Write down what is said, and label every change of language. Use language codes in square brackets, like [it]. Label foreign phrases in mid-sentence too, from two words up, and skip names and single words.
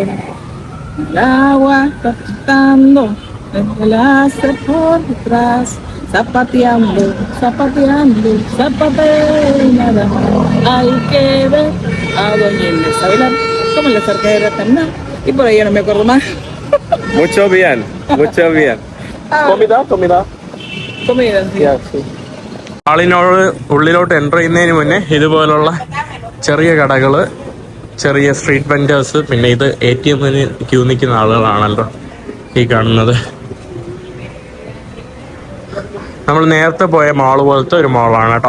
[es] El agua está pitando, el hace por detrás, zapateando, zapateando, zapatea y nada más. Hay que ver a doña Inés a bailar como la cerca de Ratamná. Y por ahí no me acuerdo más. Mucho bien, mucho bien. Comida. Comida, sí. Yeah, sí. [ml] ആളിനോട് ഉള്ളിലോട്ട് എൻ്റർ ചെയ്യുന്നതിന് മുന്നേ ഇതുപോലുള്ള ചെറിയ കടകൾ, ചെറിയ [en] street vendors, [ml] പിന്നെ ഇത് ATM ക്യൂ നിൽക്കുന്ന ആളുകളാണല്ലോ ഈ കാണുന്നത്. നമ്മൾ നേരത്തെ പോയ മാള് പോലത്തെ ഒരു മാളാണ് കേട്ടോ.